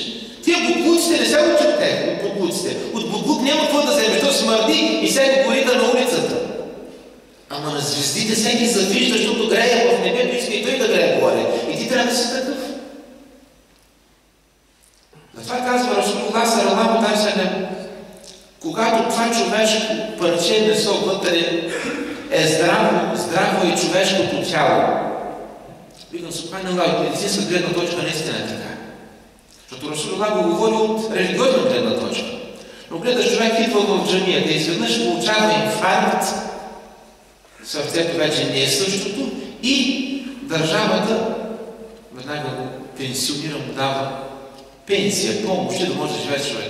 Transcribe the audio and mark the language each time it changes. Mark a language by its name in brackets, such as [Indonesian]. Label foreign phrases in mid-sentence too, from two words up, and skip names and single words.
[Bulgarian] Тия буклуците не се учи от тях, от буклуците. От буклук няма какво да вземеш, то смърди и сега го горита на улицата. Ама на звездите всеки завижда, защото грее в небето, иска и той да грее горе. И ти трябва да си такъв. Затова казва Расулуллах [Arabic] صلى الله عليه وسلم, [Bulgarian] когато това човешко парче месо вътре е здраво и човешкото тяло. Викам, Субханаллах, от медицинска гледна точка наистина е така. Защото Расулуллах го говори от религиозна гледна точка. Но гледаш, човек идва в джамията и изведнъж получава инфаркт, сърцето вече не е същото и държавата веднага го пенсионира, му дава пенсия, помощ, да може да живее човек.